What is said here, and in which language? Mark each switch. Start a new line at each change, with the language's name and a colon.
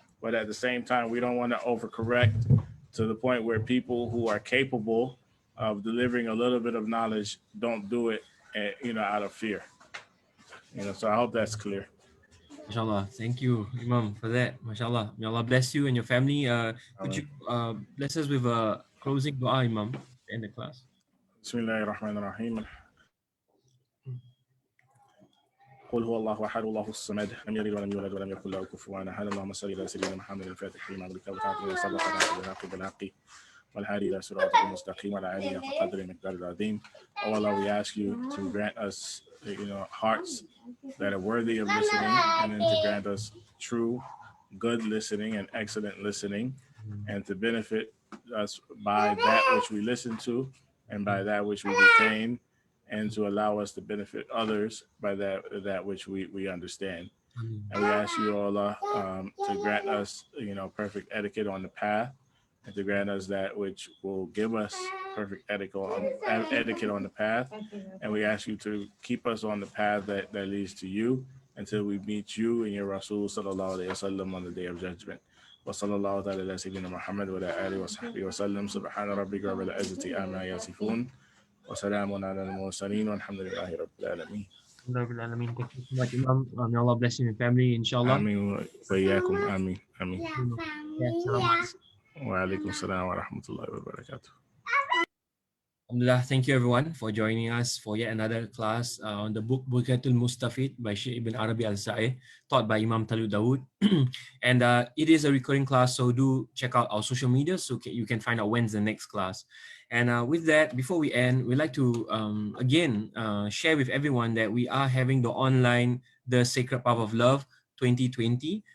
English: But at the same time, we don't want to overcorrect to the point where people who are capable of delivering a little bit of knowledge don't do it, out of fear. So I hope that's clear. MashaAllah. Thank you, Imam, for that. MashaAllah. May Allah bless you and your family. Could you bless us with a closing dua, Imam, to end the class?
Arabic: Bismillahirrahmanirrahim. قل هو الله احد الله الصمد لم يلد ولم يولد ولم يكن له كفوا احد اللهم صل على سيدنا محمد الفاتح لما أغلق والخاتم لما سبق بالحق بالحق والهادي الى صراطك المستقيم وعلى اله حق قدره المقدار العظيم.
English: Oh Allah, we ask you to grant us, hearts that are worthy of listening, and then to grant us true, good listening and excellent listening, and to benefit us by that which we listen to and by that which we retain, and to allow us to benefit others by that which we understand. And we ask you, Allah, to grant us, perfect etiquette on the path, and to grant us that which will give us perfect etiquette on the path. And we ask you to keep us on the path that leads to you until we meet you and your Rasul sallallahu alayhi wa sallam on the day of judgment.
Arabic: وصلى الله تعالى على سيدنا محمد وعلى آله وصحبه وسلم. سبحان ربك رب العزة عما يصفون وسلام على المرسلين والحمد لله رب العالمين.
English: Thank you so much, Imam. May Allah bless you and your family, inshallah.
Arabic: آمين وإياكم. آمين آمين.
English: Yeah,
Arabic: وعليكم السلام ورحمة الله وبركاته.
English: Alhamdulillah, thank you everyone for joining us for yet another class on the book Burhatul Mustafid by Shaykh Ibn Arabi al-Saih, taught by Imam Talut Dawood. And it is a recurring class, so do check out our social media so you can find out when's the next class. And with that, before we end, we'd like to again share with everyone that we are having the online The Sacred Path of Love 2020.